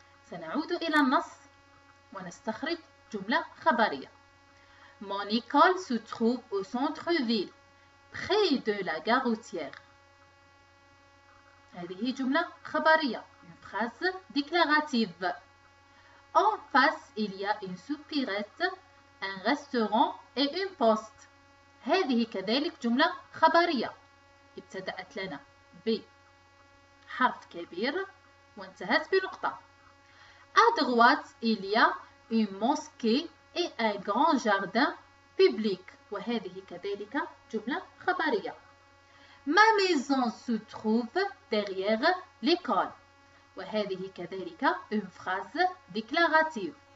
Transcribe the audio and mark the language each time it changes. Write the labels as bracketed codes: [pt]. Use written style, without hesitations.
[ar] سنعود إلى النص ونستخرج جملة خبرية. [fr] Mon école se trouve au centre-ville, près de la gare routière. [ar] هذه جملة خبرية. [fr] Une phrase déclarative. En face, il y a une supérette, un restaurant et une poste. [ar] هذه كذلك جملة خبرية. ابتدأت لنا بحرف كبير وانتهت بنقطة. [fr] À droite, il y a une mosquée et un grand jardin public. [ar] وهذه كذلك جملة خبرية. [fr] Ma maison se trouve derrière l'école. [ar] وهذه كذلك [fr] une phrase déclarative.